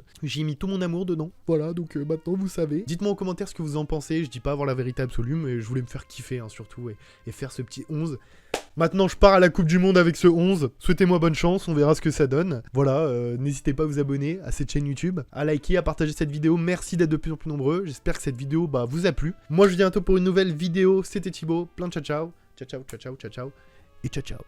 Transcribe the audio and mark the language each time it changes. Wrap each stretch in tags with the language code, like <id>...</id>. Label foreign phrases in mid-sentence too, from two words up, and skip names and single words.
<fr>J'ai mis tout mon amour dedans, voilà, donc maintenant vous savez. Dites-moi en commentaire ce que vous en pensez, je dis pas avoir la vérité absolue, mais je voulais me faire kiffer hein, surtout, et faire ce petit 11. Maintenant je pars à la Coupe du Monde avec ce 11, souhaitez-moi bonne chance, on verra ce que ça donne. Voilà, n'hésitez pas à vous abonner à cette chaîne YouTube, à liker, à partager cette vidéo, merci d'être de plus en plus nombreux, j'espère que cette vidéo vous a plu. Moi je viens bientôt pour une nouvelle vidéo, c'était Thibaut, plein de</fr> <it>ciao ciao, ciao ciao, ciao ciao, ciao ciao,</it> <fr>et</fr> <it>ciao ciao.</it>